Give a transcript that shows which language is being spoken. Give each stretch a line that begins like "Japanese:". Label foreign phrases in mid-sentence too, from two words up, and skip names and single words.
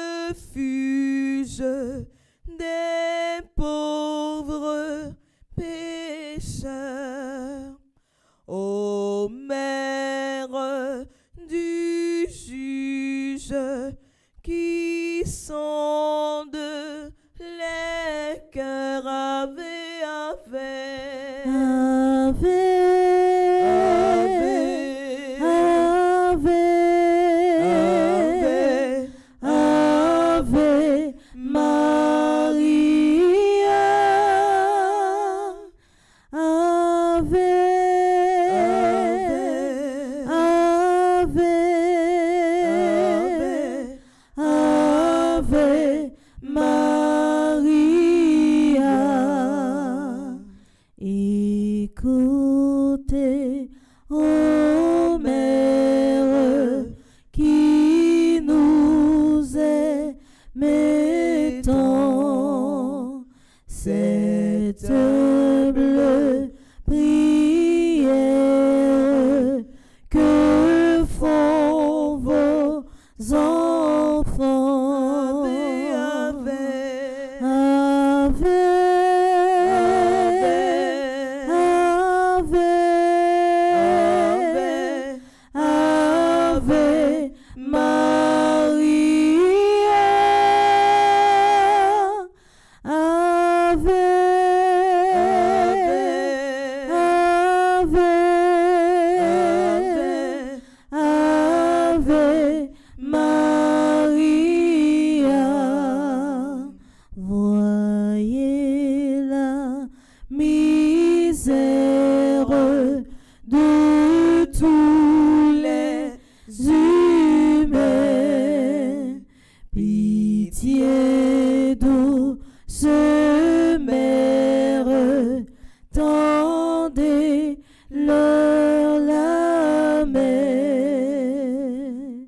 French: refuge des pauvres pécheurs. Ô mère du juge qui sonde les cœurs,
Latin: Ave, Ave, Ave, Ave, Ave Maria, Ave, Ave, Ave Maria.
French: Écoutez, ô mère, qui nous aimait tant, cette humble prière que font vos enfants.
Latin: Ave, Ave, Ave, Ave Maria, Ave, Ave, Ave Maria.
French: Voyez la misère de tous les humains. Pitié douce mère, tendez-leur la main.